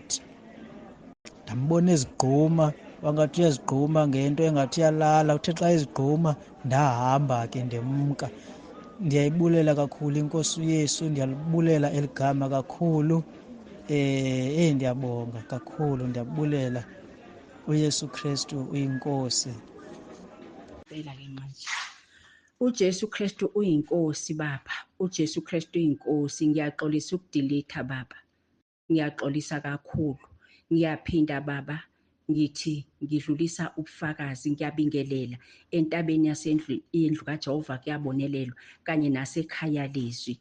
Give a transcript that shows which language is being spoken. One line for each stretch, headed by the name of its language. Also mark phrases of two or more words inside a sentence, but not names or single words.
Xhosa: Ndambona ezigquma, wangathi uyazigquma ngento engathi iyalala. Uthe xa ezigquma ndahamba ke ndemka. Ndiyayibulela kakhulu inkosi uYesu, ndiyalibulela eligama kakhulu. Ndiyabonga kakhulu, ndiyabulela uYesu Kristu uyinkosi.
Zulu: Phela-ke manje uJesu Kristu uyinkosi baba, uJesu Kristu uyinkosi. Ngiyaxolisa ukudilitha baba, ngiyaxolisa kakhulu. Ngiyaphinda baba ngithi ngidlulisa ubufakazi, ngiyabingelela entabeni yendlu kaJehova kuyabonelelwa kanye nasekhaya lezwi.